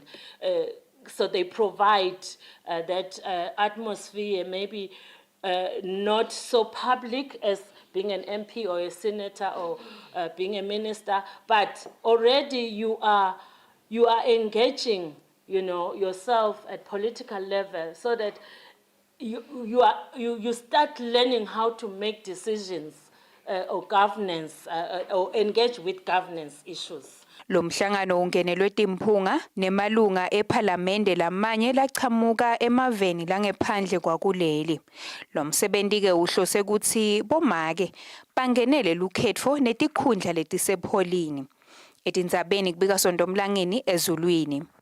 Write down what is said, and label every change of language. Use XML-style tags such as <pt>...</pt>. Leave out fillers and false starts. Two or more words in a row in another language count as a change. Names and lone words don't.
<en>So they provide that atmosphere, maybe not so public as being an MP or a senator or being a minister, but already you are engaging, yourself at political level, so that you start learning how to make decisions or governance or engage with governance issues.</en> <ss>Lo mhlangano ungenelwe timphunga nemalunga ephalamende lamanye lachamuka emaveni langephandle kwakuleli. Lo msebenzi ke uhlose ukuthi bomake bangenele lukhetfo netikhundla letisepholini. Etindzabeni kubika Sondomlangeni ezulwini.</ss>